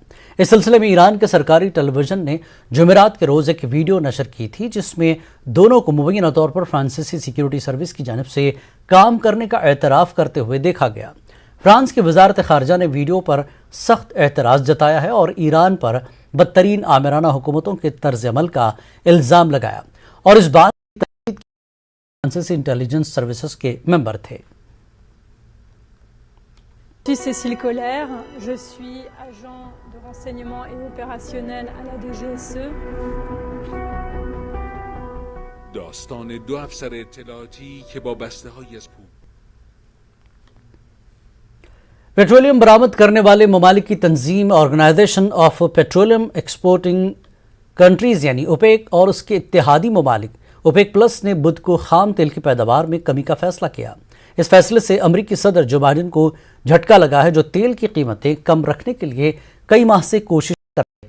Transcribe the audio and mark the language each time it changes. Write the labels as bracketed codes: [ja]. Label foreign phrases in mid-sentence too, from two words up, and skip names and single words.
[ur] اس سلسلے میں ایران کے سرکاری ٹیلی ویژن نے جمعرات کے روز ایک ویڈیو نشر کی تھی، جس میں دونوں کو مبینہ طور پر فرانسیسی سیکیورٹی سروس کی جانب سے کام کرنے کا اعتراف کرتے ہوئے دیکھا گیا. فرانس کی وزارت خارجہ نے ویڈیو پر سخت اعتراض جتایا ہے اور ایران پر بدترین آمرانہ حکومتوں کے طرز عمل کا الزام لگایا اور اس بات کی تصدیق کی فرانسیسی انٹیلیجنس سروسز کے ممبر تھے. [fr] Je suis Cécile Collère, je suis agent de renseignement et opérationnel à la DGSE. [fa] داستان دو افسر اطلاعاتی که با بسته‌هایی از پول [ur] پیٹرولیم برآمد کرنے والے ممالک کی تنظیم آرگنائزیشن آف پیٹرولیم ایکسپورٹنگ کنٹریز یعنی اوپیک اور اس کے اتحادی ممالک اوپیک پلس نے بدھ کو خام تیل کی پیداوار میں کمی کا فیصلہ کیا. اس فیصلے سے امریکی صدر جو بائیڈن کو جھٹکا لگا ہے، جو تیل کی قیمتیں کم رکھنے کے لیے کئی ماہ سے کوشش کر رہے تھے.